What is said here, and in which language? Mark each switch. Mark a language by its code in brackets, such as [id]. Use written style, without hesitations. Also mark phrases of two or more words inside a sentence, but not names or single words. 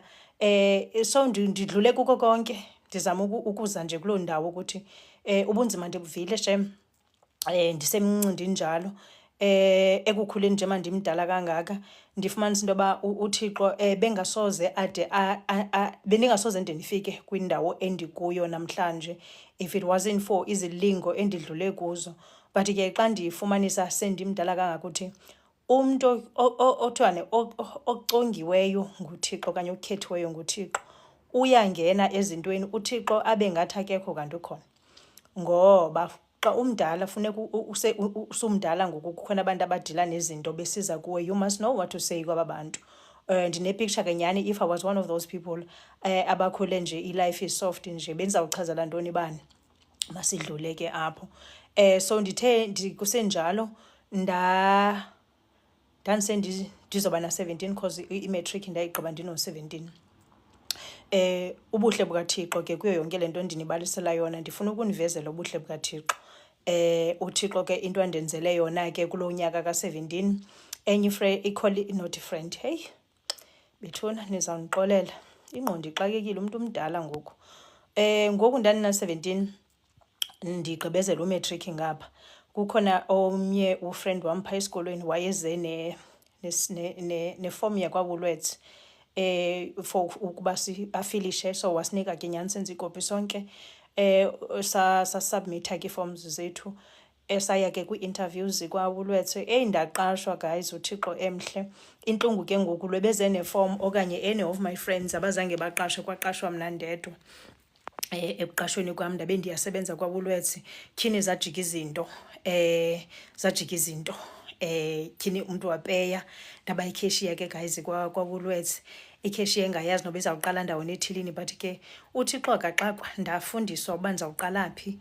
[xh] So ndidlule kuko konke, ndizama ukuza nje kuloo ndawo ukuthi ubunzima ndibuvile shem, ndisemncinci ndinjalo. Ekukhuleni nje mandimdala kangaka ndifumanisa into yoba uThixo bengasoze bendingasoze nde ndifike kwindawo endikuyo namhlanje [en] if it wasn't for [xh] izilingo endidlule kuzo. But ke xa ndifumanisa sendimdala kangaka ukuthi umntu othiwane ocongiweyo nguThixo okanye okhethiweyo nguThixo uyangena ezintweni, uThixo abe ngathi akekho kanti ukhona. Ngoba xa umdala funeka usumdala ngoku kukhona abantu abadila nezinto besiza kuwe, [en] you must know what to say [xh] kwaba bantu. Ndinepicture ke nyhani, [en] if I was one of those people [xh] abakhule nje i- [en] life is soft [xh] nje, bendizawuchazela ntoni bani, masidlule ke apho. So ndithe kusenjalo ndizoba na-17 because i-matric ndayigqiba ndino-17. Ubuhle bukaThixo ke kuyo yonke le nto ndinibalisela yona ndifuna ukunivezela ubuhle bukaThixo. uThixo ke into andenzele yona ke kulo nyaka ka-17 enye [en] not friend, [xh] hey bethuna nizawundixolela ingqondo ixakekile umntu omdala ngoku. Ngoku ndandina-17 ndigqibezela umatric ngapha, kukhona omnye ufriend wam phaa esikolweni wayeze nefomu yakwaWoolworths for ukuba afilishe, so wasinika ke nyani senza ikopi sonke. Sasubmitha ke ii-forms zethu, saya ke kwii-interviews kwaWoolworths. Ndaqashwa guys, uThixo emhle. Intlungu ke ngoku lwebeze nefomu okanye [en] any of my friends [xh] abazange baqashwe, kwaqashwa mna ndedwa. Ekuqashweni kwam ndabe ndiyasebenza kwaWoolworths, tyhini zajika izinto. Tyhini umntu wapeya, ndaba ikheshiya ke guys kwaWoolworths. Ikheshiya engayazi noba izawuqala ndawoni ethilini, but ke uThixo akaxakwa, ndafundiswa uba ndizawuqala phi.